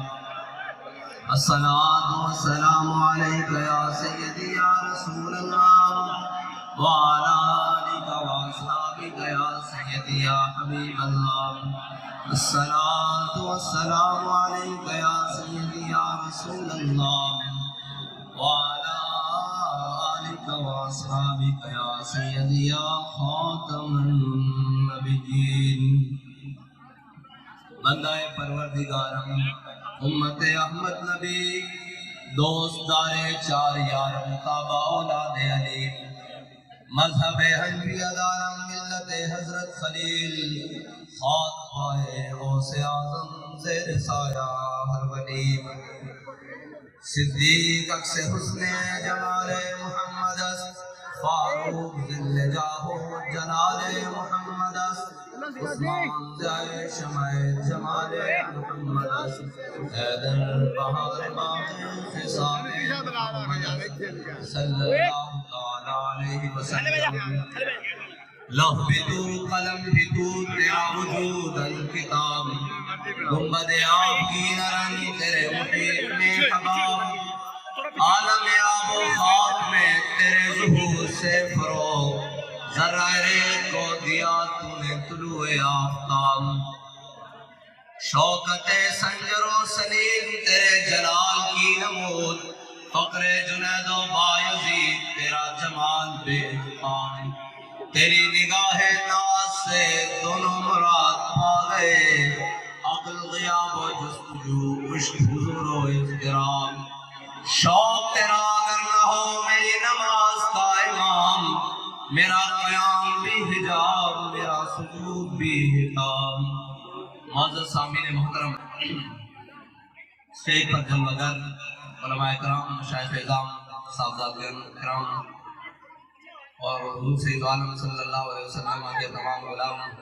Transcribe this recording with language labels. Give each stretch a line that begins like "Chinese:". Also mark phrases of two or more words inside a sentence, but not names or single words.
Arabic: الصلاة والسلام عليك يا سيدي يا رسول الله وعلى آلك وأصحابك يا سيدي يا حبيب الله الصلاة والسلام عليك يا سيدي يا رسول الله وعلى آلك وأصحابك يا سيدي يا خاتم النبيين
Persian: بندہ پروردگارم امت احمد نبی دوست دار چار یارم تابع اولاد علی مذہب حنفیہ دارم ملت حضرت خلیل خاک پائے غوث اعظم زیر سایہ ہر ولی صدیق عکس حسن جمال محمد است فاروق ذل جاہو جلال محمد است عثمان جائے شمع جمال محمد است حیدر بہار باغ خصال محمد است
Arabic: صلی اللہ تعالی علیہ وسلم
Urdu: لوح بھی تو قلم بھی تو تیرا وجود الکتاب گنبد آب کی نرن تیرے محیط میں حباب عالم آب و خاک میں تیرے ظہور سے فروغ ذرہ ریت کو دیا تو نے طلوع آفتاب شوکت سنجر و سلیم تیرے جلال کی نمود فقر جنید و بایزید تیرا جمال بے انتقام تیری نگاہ ناز سے دونوں مراد پا گئے عقل غیاب و جستجو عشق حضور و احترام شوق تیرا اگر نہ ہو میری نماز کا امام میرا قیام بھی حجاب میرا سجود بھی حجاب معزز سامعین محترم اسٹیج پر جلوگر علماء کرام مشائخ اعظام صاحبزادگان کرام اور حضور سید عالم
Arabic: صلی اللہ علیہ وسلم
Urdu: کے تمام غلام